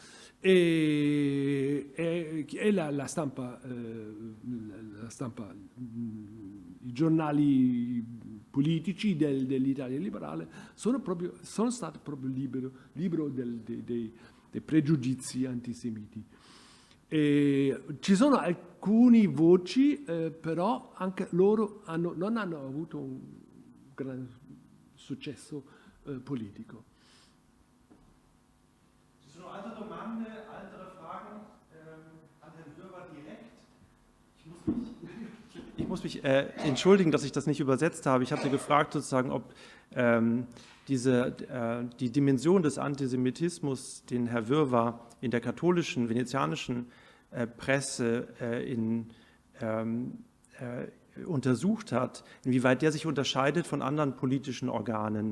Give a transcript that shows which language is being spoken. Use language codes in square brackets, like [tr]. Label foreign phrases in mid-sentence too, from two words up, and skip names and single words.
[it] E la stampa, i giornali politici dell'Italia liberale sono stati proprio libero dei pregiudizi antisemiti. Ci sono alcune voci, però anche loro non hanno avuto un gran successo politico. Ci sono altre domande, altre [de] Fragen an Herrn Wöver direkt? Ich muss mich entschuldigen, dass ich das nicht übersetzt habe. Ich hatte gefragt, sozusagen, ob die Dimension des Antisemitismus, den Herr Wöver in der katholischen, venezianischen Presse untersucht hat, inwieweit der sich unterscheidet von anderen politischen Organen.